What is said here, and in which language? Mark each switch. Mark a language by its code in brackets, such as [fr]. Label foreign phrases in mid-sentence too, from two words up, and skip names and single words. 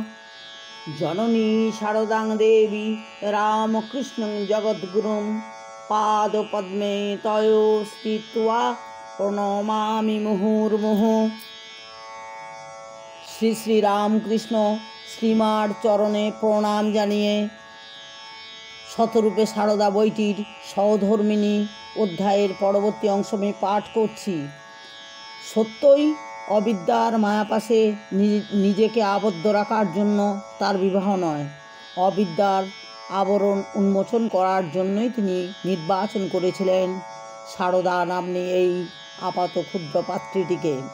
[sa] जननी शारदां देवी रामकृष्णं जगद्गुरुं पादपद्मे तयो स्थित्वा प्रणमामि मुहुर्मुहुः। [bn] শ্রী শ্রী রামকৃষ্ণ শ্রীমার চরণে প্রণাম জানিয়ে শতরূপে শারদা বইটির সহধর্মিনী অধ্যায়ের পরবর্তী অংশ আমি পাঠ করছি। সত্যই অবিদ্যার মায়াপাশে নিজেকে আবদ্ধ রাখার জন্য তার বিবাহ নয়, অবিদ্যার আবরণ উন্মোচন করার জন্যই তিনি নির্বাচন করেছিলেন শারদা নাম্নী এই আপাত ক্ষুদ্র পাত্রীটিকে।